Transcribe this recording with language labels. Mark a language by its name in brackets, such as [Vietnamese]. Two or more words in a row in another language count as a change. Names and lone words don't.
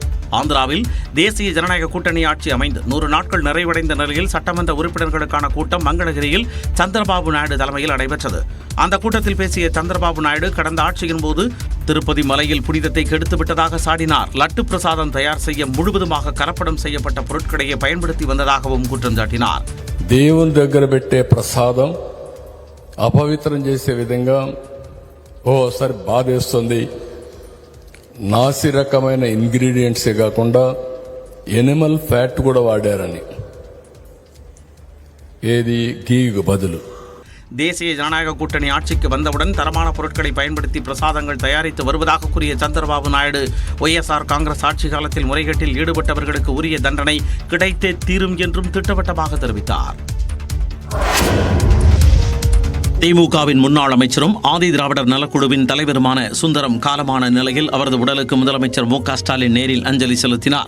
[Tamil] ஆந்திராவில் தேசிய ஜனநாயக கூட்டணி ஆட்சி அமைந்து 100 நாட்கள் நிறைவடைந்த நிலையில் சட்டமன்ற உறுப்பினர்களுக்கான கூட்டம் மங்களகிரியில் சந்திரபாபு நாயுடு தலைமையில் நடைபெற்றது. அந்த கூட்டத்தில் பேசிய சந்திரபாபு நாயுடு கடந்த ஆட்சியின் போது திருப்பதி மலையில் புனிதத்தை கெடுத்துவிட்டதாக சாடினார். லட்டு பிரசாதம் தயார் செய்ய முழுவதுமாக கலப்படம் செய்யப்பட்ட பொருட்களையே பயன்படுத்தி வந்ததாகவும் குற்றம் சாட்டினார். [Telugu] దేవుని దగ్గర పెట్టే ప్రసాదం అపవిత్రం చేసే విధంగా ఓసారి బాధేస్తుంది. నాసి రకమైన ఇంగ్రీడియంట్సే కాకుండా ఎనిమల్ ఫ్యాట్ కూడా వాడారని, ఏది గీకు బదులు. [Tamil] தேசிய ஜனநாயக கூட்டணி ஆட்சிக்கு வந்தவுடன் தரமான பொருட்களை பயன்படுத்தி பிரசாதங்கள் தயாரித்து வருவதாக கூறிய சந்திரபாபு நாயுடு, ஒய்எஸ்ஆர் காங்கிரஸ் ஆட்சி காலத்தில் முறைகேட்டில் ஈடுபட்டவர்களுக்கு உரிய தண்டனை கிடைத்தே தீரும் என்றும் திட்டவட்டமாக தெரிவித்தார். திமுகவின் முன்னாள் அமைச்சரும் ஆதி திராவிடர் நலக்குழுவின் தலைவருமான சுந்தரம் காலமான நிலையில் அவரது உடலுக்கு முதலமைச்சர் மு க ஸ்டாலின் நேரில் அஞ்சலி செலுத்தினார்.